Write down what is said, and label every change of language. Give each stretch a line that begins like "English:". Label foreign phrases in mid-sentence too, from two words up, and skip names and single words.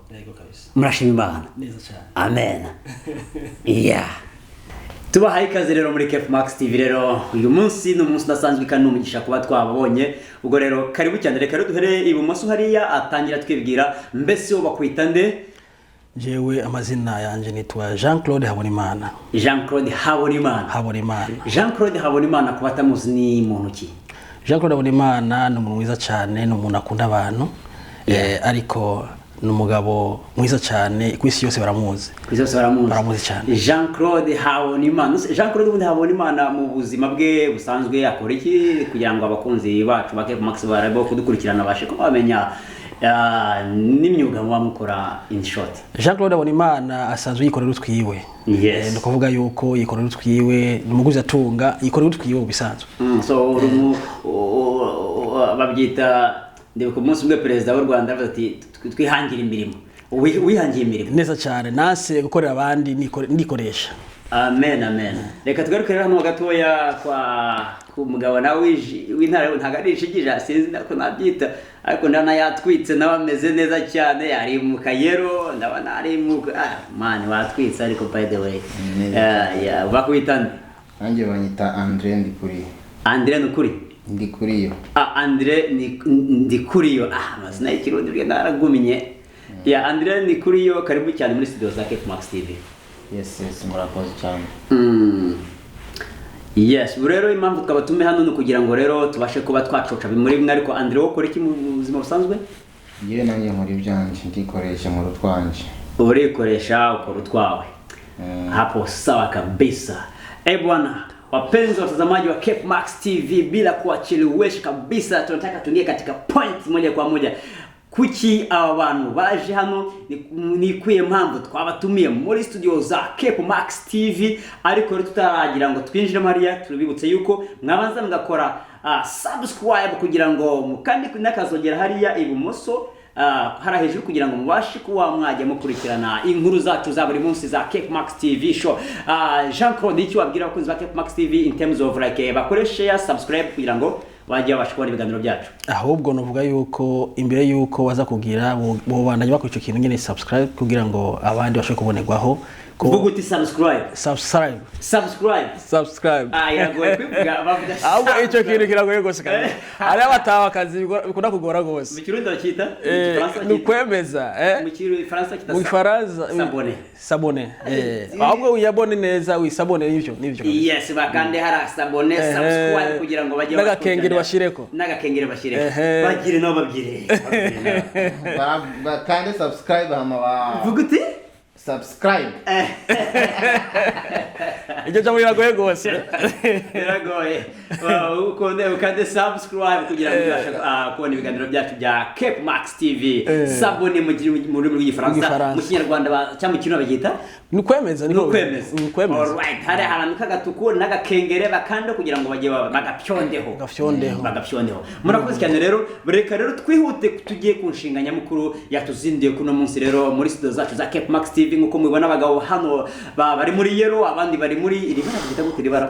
Rundi: yego kabisa, murashima Imana neza cyane, amen. Yeah, tubahaye ikaze rero muri Cape Max TV. Rero uyu munsi ni umunsi udasanzwe kandi n'umugisha kuba twababonye. Ubwo rero karibu cyane, reka duhere ibumoso hariya atangira twibwira mbese wo bakwita nde. jewe amazina yanje nitwa Jean Claude Habonimana. Jean Claude Habonimana. Jean Claude Habonimana kuba tamuzi ni muntu ki? Jean Claude Habonimana ni umuntu mwiza cyane, ni umuntu akunda abantu, ariko numugabo mwiza cyane, kwisi yose baramuzi. Kwisi yose baramuzi cyane. Jean Claude Habonimana. Jean Claude Habonimana mu buzima bwe busanzwe akora iki kugira ngo abakunzi bacu ba Cape Max barabo kudukurikirana bashe ko bamenya n'imyuga mukora
English: in short?
Rundi: Jean Claude Habonimana asanzwe yikorera utwiwe. Yes. No kuvuga yuko yikorera utwiwe, numuguzi atunga, yikorera utwiwe bisanzwe. So babyita ndebe ku munsi umwe perezida w'u Rwanda avuze ati twihangira imirimo. Wihangiye imirimo neza cyane, nase gukorera abandi ndikoresha. amen amen. Reka tugaruke rero hano gatoya ku mugabo nawe w'intara ntago ari ishigija sinzi nako nabyita ariko ndana yatwitse nawe ameze neza cyane ari mu kayero ndabona ari mu man watwitse ariko
English: by the way
Rundi: bakwitana nanjye banyita Andre Ndikuriyo. Andre Ndikuri Ndikuriyo. Andre Ndikuriyo mazina y'ikirundi bwe naraguminye ya Andre Ndikuriyo karibu cyane muri studio za Cape Max TV. Yes murakoze cyane. Yes rero impamvu twabatume hano no kugira ngo rero tubashe kuba twacoca bimuri bimwe ariko Andre wo kora iki mu buzima busanzwe? Yewe nanjye nkora ibyanje ndikoresha mu rutwanje. Urikoresha ukora utwawe.
Swahili: Hapo sawa kabisa. Bwana wapenzi watazamaji wa Cape Max TV, bila kuachelewesha kabisa tunataka tuingie katika point moja kwa moja.
Rundi: Kuki aba bantu baje hano ni kwiye mpamvu twabatumiye muri studio za Cape Max TV ariko rero tutaragira ngo twinjire Maria turibibutse yuko mwabanza mugakora subscribe kugira ngo mukandi kunakazogera hariya ibumoso hara hejuru kugira ngo mubashe kuba mwajya mukurikirana inkuru zacu za buri munsi za Cape Max TV show. Jean-Claude icyo wabwira abakunzi ba Cape Max TV
English: in terms of like
Rundi: bakoresha subscribe kugira ngo wajya bashikora ibiganiro byacu? Ahubwo novuga yuko imbere yuko waza kugira bo bandanye bakora ico kintu nyene subscribe kugira ngo abandi bashe kubonerwaho kuvuga uti subscribe yagoye kwivuga bavuga ahubwo ico kintu kiragoye gose kandi ari abatawa kazi bikunda kugora gose mu kirundi bakita ni kwemeza mu Faransa kita mu Faransa sabone ahubwo uyabone neza wisabone nivyo yes bakande hara sabone subscribe kugira ngo bajye n'agakengere bashireko bagire no babwire bakande subscribe hama vuga uti subscribe. Icyo cyamuri ragoye gose. Biragoye. Ukande subscribe kugira ngo ubashe kubona ibiganiro byacu bya Cape Max TV. Sabone mu rurimi rw'igifaransa, mu kinyarwanda cyangwa ikintu bagita ni kwemeza.
English: All right.
Rundi: Hari ahantu kagatuku n'agakengere bakanda kugira ngo bajye bagapyondeho. Murakoze cyane rero, reka rero twihute tugiye ku nshinga nyamukuru yatuzindiye kuno munsi rero muri studio zacu za Cape Max TV nkuko mubibona abagabo hano bari muri yero abandi bari muri iribara bita gute iribara